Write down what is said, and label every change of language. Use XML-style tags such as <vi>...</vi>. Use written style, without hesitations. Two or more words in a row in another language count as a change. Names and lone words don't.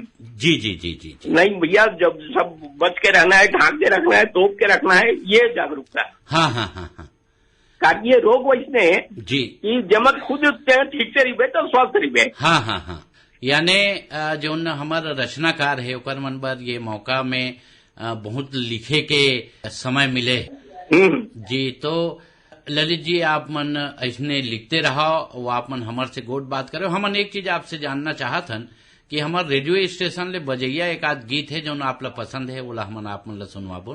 <hne>जी जी जी जी जी। नहीं भैया, जब सब बच के रहना है, ढांक के रखना है, तोप के रखना है, ये जागरूकता। हाँ। कारण ये रोग वैसने जी कि जब खुद ठीक से रिबे तो स्वस्थ रिबे। हाँ। यानी जो हमारा रचनाकार है ओकर मन बर ये मौका में बहुत लिखे के समय मिले जी। तो ललित जी, आप मन ऐसने लिखते रहो, वो आप मन हमार से गोट बात करो। हमन एक चीज आपसे जानना चाहत हन कि हमार रेडियो स्टेशन ले बजैया एक आध गीत है जो आपला पसंद है, वो हमन आप मन ला सुनवाबो।</hne>